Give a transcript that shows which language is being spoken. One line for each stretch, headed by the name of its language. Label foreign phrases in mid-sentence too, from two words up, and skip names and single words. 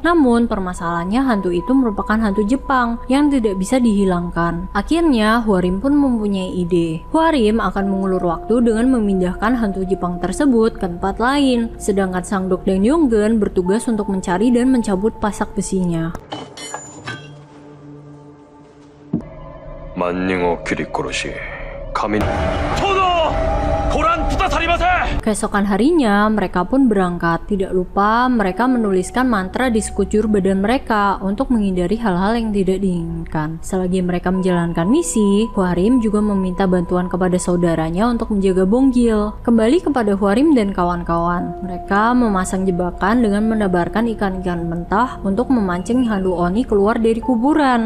Indonesian: Namun permasalahannya hantu itu merupakan hantu Jepang yang tidak bisa dihilangkan. Akhirnya Hwarim pun mempunyai ide. Hwarim akan mengulur waktu dengan memindahkan hantu Jepang tersebut ke tempat lain, sedangkan Sangdok dan Yonggen bertugas untuk mencari dan mencabut pasak besinya.
Japanese: 万人を切り殺し神殿ご覧くださりませ。
Indonesian: Keesokan harinya, mereka pun berangkat. Tidak lupa, mereka menuliskan mantra di sekujur badan mereka untuk menghindari hal-hal yang tidak diinginkan. Selagi mereka menjalankan misi, Hwarim juga meminta bantuan kepada saudaranya untuk menjaga Bonggil. Kembali kepada Hwarim dan kawan-kawan, mereka memasang jebakan dengan menebarkan ikan-ikan mentah untuk memancing hantu Oni keluar dari kuburan.